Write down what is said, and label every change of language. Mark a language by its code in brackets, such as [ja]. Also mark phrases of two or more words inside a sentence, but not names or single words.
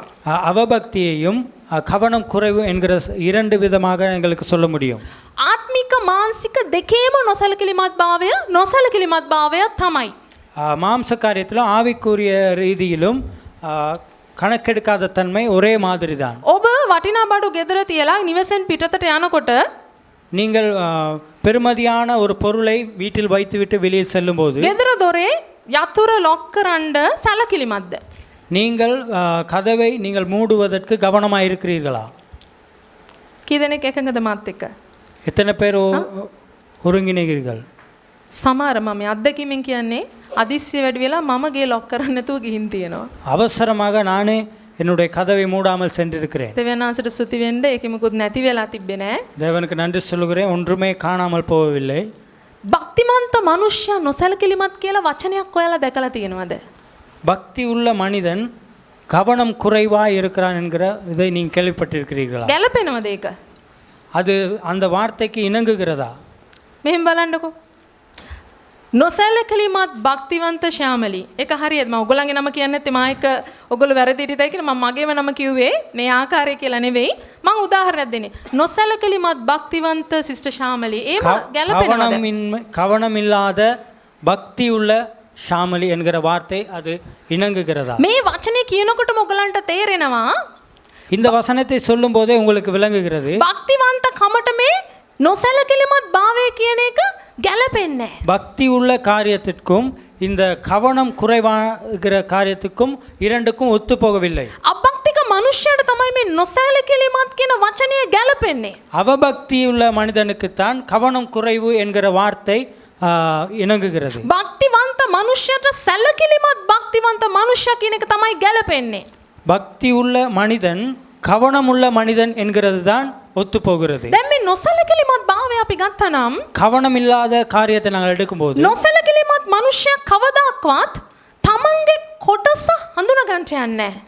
[ta] அவபக்தியையும் கவனம் குறைவு என்கிற இரண்டு விதமாக எங்களுக்கு சொல்ல முடியும். [si] ආත්මික මානසික දෙකේම නොසැලකිලිමත් භාවය තමයි. [ta] மாம்ச காரியத்திலும் ஆவிக்குரிய ரீதியிலும் கணக்கெடுக்காத தன்மை ஒரே மாதிரி தான். [si] ඔබ වටිනා බඩු ගෙදර තියලා නිවසෙන් පිටතට යනකොට [ta] நீங்கள் பெருமதியான ஒரு பொருளை வீட்டில் வைத்துவிட்டு வெளியில் செல்லும்போது [si] ගෙදර දොරේ යතුර ලොක් කරන්න සැලකිලිමත්ද? [ta] நீங்கள் கதவை நீங்கள் மூடுவதற்கு கவனமாக இருக்கிறீர்களா? [si] කී දෙනෙක් එකඟද මාත් එක්ක? [ta] எத்தனை பேர் ஒருங்கிணைகிறீர்கள்? [si] සමහර මම අත්දැකීමෙන් කියන්නේ අදිස්සිය වැඩි වෙලා මම ගේ ලොක් කරන්න නැතුව ගිහින් තියෙනවා. [ta] அவசரமாக நானே என்னுடைய கதவை மூடாமல் சென்றிருக்கிறேன். [si] දෙවියන්වහන්සේට ස්තුති වෙන්න ඒකෙ මොකුත් නැති වෙලා තිබ්බේ නෑ. [ta] தேவனுக்கு நன்றி சொல்கிறேன், ஒன்றுமே காணாமல் போகவில்லை. [si] භක්තිමන්ත මනුෂ්‍යයා නොසැලකිලිමත් කියලා වචනයක් ඔයාලා දැකලා තියෙනවද? [ta] பக்தி உள்ள மனிதன் கவனம் குறைவாக இருக்கிறான் என்கிற இதை நீங்கள் கேள்விப்பட்டிருக்கிறீர்களா? [si] ගැලපෙනවද ඒක? [ta] அது அந்த வார்த்தைக்கு இணங்குகிறதா? [si] මෙහෙම බලන්නකෝ. නොසැලකිලිමත් භක්තිවන්ත ශ්‍යාමලී. ඒක හරියද? මම ඔයගොල්ලන්ගේ නම කියන්නේ නැත්තේ මා එක්ක ඔයගොල්ලෝ වැරදි හිටියයි කියලා මම මගේම නම කිව්වේ මේ ආකාරය කියලා නෙවෙයි. මම උදාහරණයක් දෙන්නේ. නොසැලකිලිමත් භක්තිවන්ත සිස්ටර් ශ්‍යාමලී. ඒව ගැලපෙනවද? [ta] கவனம் இல்லாத பக்தி உள்ள ஷாமலி என்கிற வார்த்தை அது இணங்குகிறதா? [si] මේ වචනේ කියනකොටම ඔයගලන්ට තේරෙනවා [ta] இந்த வசனத்தை சொல்லும் போதே உங்களுக்கு விளங்குகிறது [si] භක්තිවන්ත කමට මේ නොසැලකිලිමත් භාවය කියන එක ගැලපෙන්නේ නැහැ. [ta] பக்தி உள்ள காரியத்திற்கும் இந்த கவனம் குறைவாகிற காரியத்துக்கும் இரண்டுக்கும் ஒத்து போகவில்லை. [si] අභක්තික මනුෂ්‍යයට තමයි මේ නොසැලකිලිමත් කියන වචනය ගැලපෙන්නේ. [ta] அவபக்தி உள்ள மனிதனுக்குத்தான் கவனம் குறைவு என்கிற வார்த்தை இணங்குகிறது. [si] භක්තිවන්ත මනුෂ්‍යයට සැලකිලිමත් භක්තිවන්ත මනුෂ්‍ය කියන එක තමයි ගැලපෙන්නේ. [ta] பக்தி உள்ள மனிதன் கவனமுள்ள மனிதன் என்கிறது தான் ஒத்து போகிறது. [si] දැන් මේ නොසැලකිලිමත් භාවය අපි ගත්තනම් [ta] கவனம் இல்லாத காரியத்தை நாங்கள் எடுக்கும்போது [si] නොසැලකිලිමත් මනුෂ්‍යයා කවදාක්වත් තමන්ගේ කොටස හඳුනා ගන්නට යන්නේ නැහැ.